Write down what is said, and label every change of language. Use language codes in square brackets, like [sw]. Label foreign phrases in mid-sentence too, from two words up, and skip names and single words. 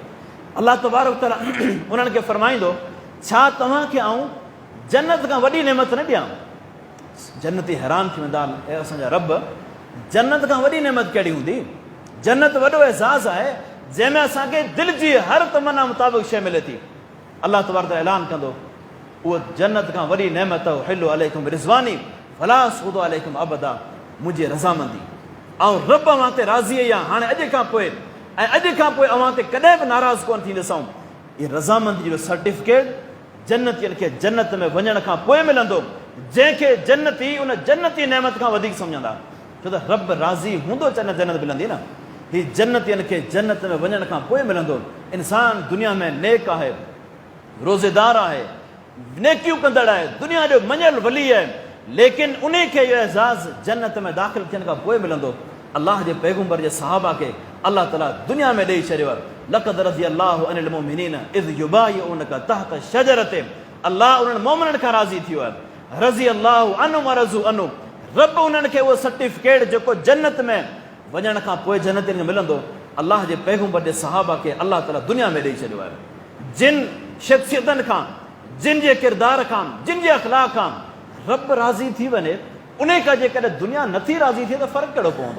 [ar] الله تبارك تعالى [sd] उन्हनि खे फरमाईंदो, छा तव्हांखे आऊं जन्नत खां वॾी नेमत न ॾियां? जन्नती हैरान थी वेंदा, ऐं असांजा रब, जन्नत खां वॾी नेमत कहिड़ी हूंदी? जन्नत वॾो एज़ाज़ आहे जंहिंमें असांखे दिलि जी हर तमन्ना मुताबिक़ शइ मिले थी। [ar] الله تبارك تعالى [sd] ऐलान कंदो, उहो जन्नत खां वॾी नेमत [ar] أحل عليكم رضواني فلا أسخط عليكم أبدا, [sd] मुंहिंजी रज़ामंदी, ऐं रब अव्हां ते राज़ी आहे हाणे अॼु खां पोइ, ऐं अॼु खां पोइ अव्हां ते कॾहिं बि नाराज़ कोन थींदुसि। इहा रज़ामंदी जो सर्टिफिकेट जन्नतियुनि खे जन्नत में वञण खां पोइ मिलंदो, जंहिंखे जन्नती उन जन्नती नेमत खां वधीक सम्झंदा, छो त रब राज़ी हूंदो जन्नत मिलंदी न। हीअ जन्नतियुनि खे जन्नत में वञण खां पोइ मिलंदो। इंसान दुनिया में नेक आहे, रोज़ेदार आहे, नेकियूं कंदड़ आहे, दुनिया जो मञियल वली आहे, लेकिन उन खे इहो एज़ाज़ जन्नत में दाख़िल थियण खां पोइ मिलंदो। अल्लाह जे पैगंबर जे सहाबा खे [ar] الله تعالى [sd] दुनिया में ॾेई छॾियो आहे। [ar] لقد رضي الله عن المؤمنين إذ يبايعونك تحت الشجرة, [sd] अल्लाह उन्हनि मोमिननि खां राज़ी थियो आहे। [ar] رضي الله عنهم ورضوا عنه, [sd] रब उन्हनि खे उहो सर्टिफिकेट जेको जन्नत में वञण खां पोइ जन्नत में मिलंदो, अल्लाह जे पैगंबर जे सहाबा खे [ar] الله تعالى [sd] दुनिया में ॾेई छॾियो आहे। जिन शख़्सियतनि खां, जिन जे किरदार खां, जिन जे अख़लाक़ खां रब राज़ी थी वञे, उन खां जेकॾहिं दुनिया नथी राज़ी थिए त फ़र्क़ु कहिड़ो पवंदो?